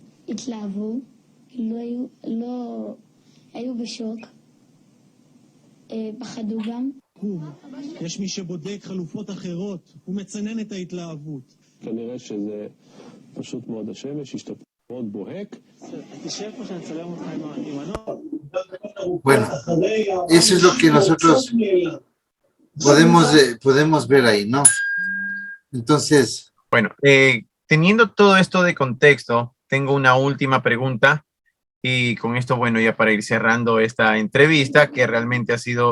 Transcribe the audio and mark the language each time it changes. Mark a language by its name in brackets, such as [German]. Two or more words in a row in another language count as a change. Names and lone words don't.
[Hebrew] התלהבו, היו בשוק, פחדו גם. יש מי שבודק חלופות אחרות, הוא מצנן את ההתלהבות. כנראה שזה פשוט מאוד השמש, השתפר מאוד בוהק. תשאר פה שאני אצלם אותך עם הנור. [Spanish] Bueno, eso es lo que nosotros podemos ver ahí, ¿no? Entonces... Bueno, teniendo todo esto de contexto, tengo una última pregunta y con esto, bueno, ya para ir cerrando esta entrevista, que realmente ha sido